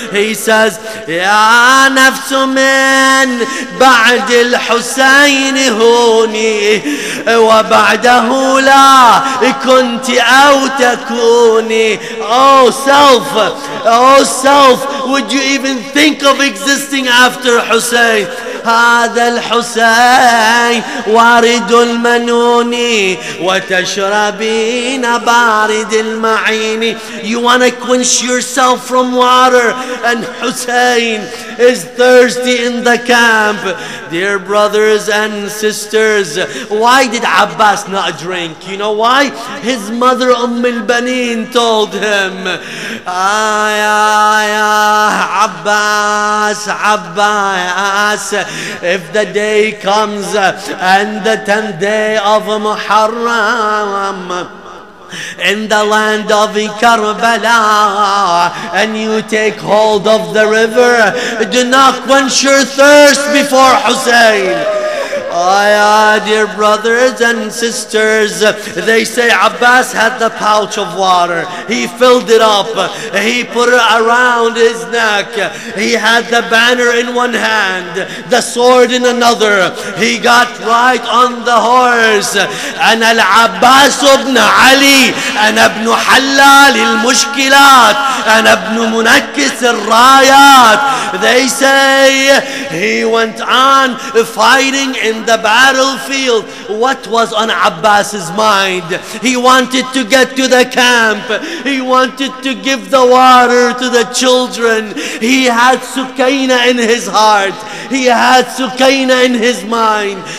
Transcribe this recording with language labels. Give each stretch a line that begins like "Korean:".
English: He says,
Arabic: Ya nafsu min ba'd al-Husayn huni wa ba'dahu la kunti aw takuni.
English: Oh self, would you even think of existing after Hussein?
Arabic: هذا الحسين وارد المنون وتشربين بارد المعين.
English: You want to quench yourself from water, and Hussein is thirsty in the camp. Dear brothers and sisters, why did Abbas not drink? You know why? His mother al-Banin told him, Abbas, if the day comes and the 10th day of Muharram in the land of Karbala, and you take hold of the river, do not quench your thirst before Hussein. Dear brothers and sisters, they say Abbas had the pouch of water. He filled it up. He put it around his neck. He had the banner in one hand, the sword in another. He got right on the horse.
Arabic: أنا العباس ابن علي، أنا ابن حلال المشكلات، أنا ابن منكس الرايات.
English: They say he went on fighting in the battlefield. What was on Abbas's mind? He wanted to get to the camp. He wanted to give the water to the children. He had Sukaina in his heart. He had Sukaina in his mind.